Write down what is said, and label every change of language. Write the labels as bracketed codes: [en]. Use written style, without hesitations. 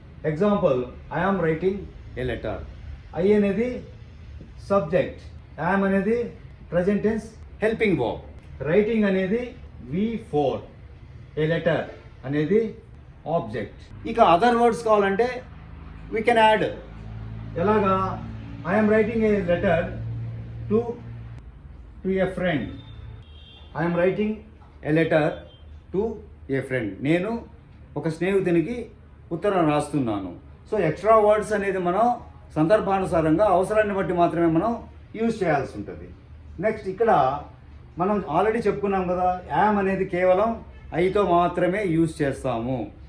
[te] Example, [en] I am writing a letter. [te] I అనేది subject, yam అనేది present tense helping verb, writing అనేది V4, ఏ letter అనేది object. [en] ఇక other words [te] కావాలంటే [en] We can add. [te] ఎలాగా? [en] I am writing a letter to a friend. I am writing a letter to a friend. [te] నేను ఒక స్నేహితునికి ఉత్తరం రాస్తున్నాను. సో ఎక్స్ట్రా వర్డ్స్ అనేది మనం సందర్భానుసారంగా అవసరాన్ని బట్టి మాత్రమే మనం యూజ్ చేయాల్సి ఉంటుంది. నెక్స్ట్ ఇక్కడ మనం ఆల్రెడీ చెప్పుకున్నాం కదా, యామ్ అనేది కేవలం ఐతో మాత్రమే యూజ్ చేస్తాము.